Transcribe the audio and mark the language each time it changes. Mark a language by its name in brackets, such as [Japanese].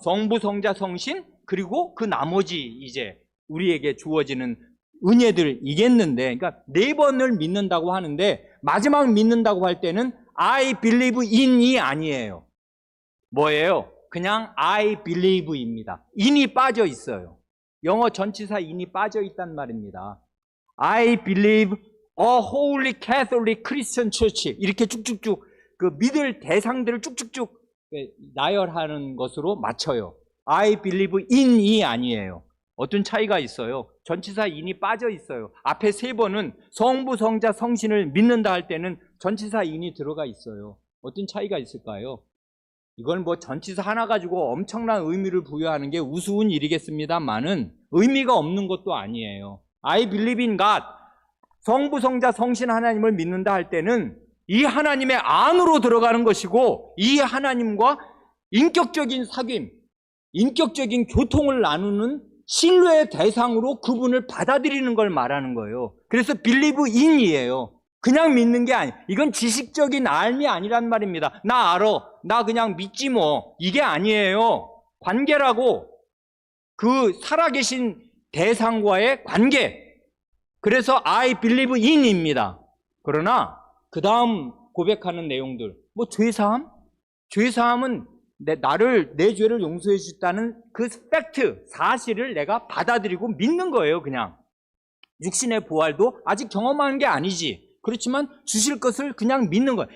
[Korean] 성부, 성자, 성신, 그리고 그 나머지 이제 우리에게 주어지는 은혜들이겠는데, 그러니까 4번을 믿는다고 하는데 마지막 믿는다고 할 때는 [English] I believe in [Korean] 이 아니에요. 뭐예요? 그냥 [English] I believe [Korean] 입니다. in이 빠져 있어요. 영어 전치사 in이 빠져 있단 말입니다. [English] I believe a holy Catholic Christian Church. [Korean] 이렇게 쭉쭉쭉 그 믿을 대상들을 쭉쭉쭉 나열하는 것으로 맞춰요. [English] I believe in [Korean] 이 아니에요. 어떤 차이가 있어요? 전치사 in이 빠져 있어요. 앞에 3번은 성부, 성자, 성신을 믿는다 할 때는 전치사 in이 들어가 있어요. 어떤 차이가 있을까요? 이걸 뭐 전치사 하나 가지고 엄청난 의미를 부여하는 게 우스운 일이겠습니다만은 의미가 없는 것도 아니에요. [English] I believe in God. [Korean] 성부, 성자, 성신 하나님을 믿는다 할 때는 이 하나님의 안으로 들어가는 것이고 이 하나님과 인격적인 사귐, 인격적인 교통을 나누는 신뢰의 대상으로 그분을 받아들이는 걸 말하는 거예요. 그래서 [English] believe in [Korean] 이에요. 그냥 믿는 게 아니에요. 이건 지식적인 알미 아니란 말입니다. 나 알아. 나 그냥 믿지 뭐. 이게 아니에요. 관계라고. 그 살아계신 대상과의 관계. 그래서 [English] I believe in [Korean] 입니다. 그러나 그 다음 고백하는 내용들. 뭐 죄사함? 죄사함은 내 죄를 용서해 주셨다는 그 팩트, 사실을 내가 받아들이고 믿는 거예요, 그냥. 육신의 부활도 아직 경험한 게 아니지. 그렇지만 주실 것을 그냥 믿는 거예요.